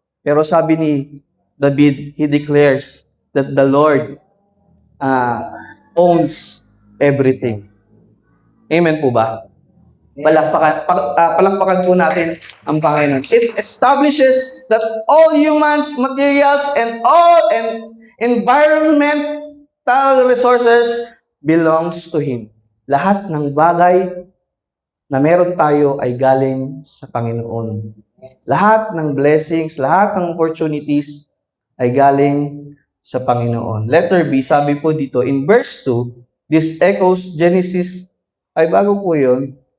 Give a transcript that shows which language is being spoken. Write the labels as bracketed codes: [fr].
[tl] Pero sabi ni David, [en] he declares that the Lord owns everything. [tl] Amen po ba? Palakpakan po natin ang Panginoon. [en] It establishes that all humans, materials, and all environmental resources belongs to Him. [tl] Lahat ng bagay na meron tayo ay galing sa Panginoon. Lahat ng blessings, lahat ng opportunities ay galing sa Panginoon. [en] Letter B, [tl] sabi po dito, [en] in verse 2, this echoes Genesis, [tl] ay bago po yun.